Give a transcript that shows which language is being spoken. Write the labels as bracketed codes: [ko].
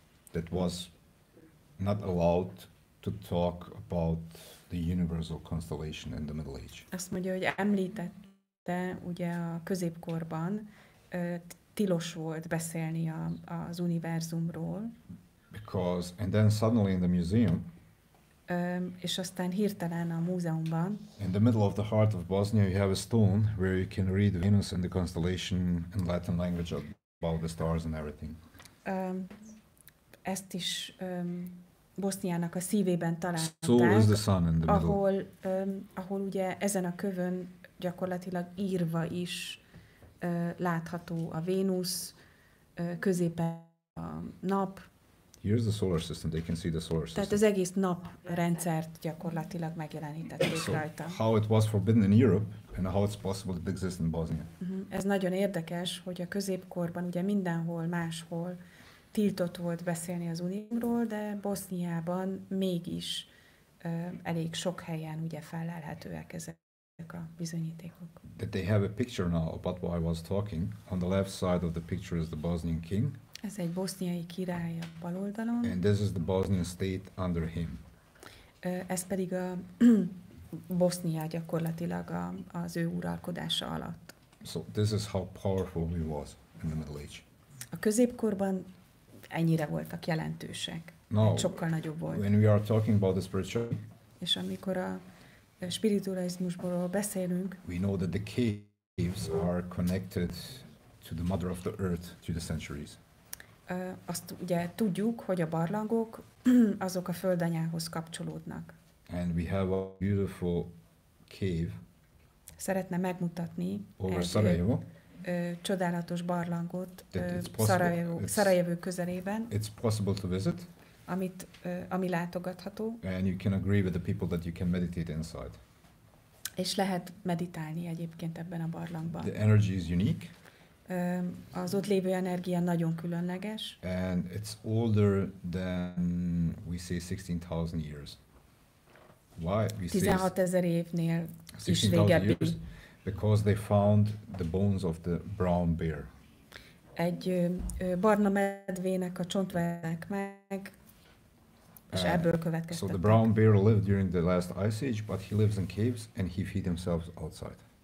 [en] That was not allowed to talk about the universal constellation in the Middle Age. [hu] Azt mondja, hogy említette ugye a középkorban tilos volt beszélni az univerzumról. [en] Because, and then suddenly in the museum, [hu] és aztán hirtelen a múzeumban, [en] in the middle of the heart of Bosnia, you have a stone where you can read Venus and the constellation in Latin language about the stars and everything. [hu] Ezt is Boszniának a szívében találták, [en] So is the sun in the middle. [hu] ahol ugye ezen a kövön gyakorlatilag írva is látható a Vénusz, középen a nap. [en] Here's the solar system. They can see the solar system. [hu] Tehát az egész naprendszert gyakorlatilag megjelenítették rajta. [en] How it was forbidden in Europe and how it's possible to exist in Bosnia. [hu] Ez nagyon érdekes, hogy a középkorban ugye mindenhol máshol tiltott volt beszélni az unióról, de Boszniában mégis elég sok helyen ugye fellelhetőek ezek a bizonyítékok. [en] That they have a picture now about what I was talking. On the left side of the picture is the Bosnian king. [hu] Ez egy boszniai király a bal oldalon. [en] And this is the Bosnian state under him. [hu] Ez pedig a Bosznia gyakorlatilag az ő uralkodása alatt. [en] So this is how powerful he was in the Middle Age. [hu] A középkorban ennyire voltak jelentősek. [en] Now, [hu] sokkal nagyobb volt. [en] when we are talking about the spiritual, [hu] és amikor a spiritualizmusból beszélünk, [en] we know that the caves are connected to the mother of the earth through the centuries. [hu] Azt ugye tudjuk, hogy a barlangok azok a földanyához kapcsolódnak. [en] And we have a beautiful cave [hu] Szeretne megmutatni [en] over Sarajevo. [hu] Csodálatos barlangot Szarajevó közelében. [en] It's possible to visit. [hu] Ami látogatható. [en] And you can agree with the people that you can meditate inside. [hu] És lehet meditálni egyébként ebben a barlangban. [en] The energy is unique. [hu] Az ott lévő energia nagyon különleges. [en] And it's older than, we say, 16,000 years. Why? We [hu] 16,000 évnél is [en] 16,000 [hu] régebbi. [en] years because they found the bones of the brown bear. [hu] Egy barna medvének a csontvágták meg, és ebből [en] So [hu] következtettek. [en] the brown bear lived during the last ice age, but he lives in caves and he feed himself outside.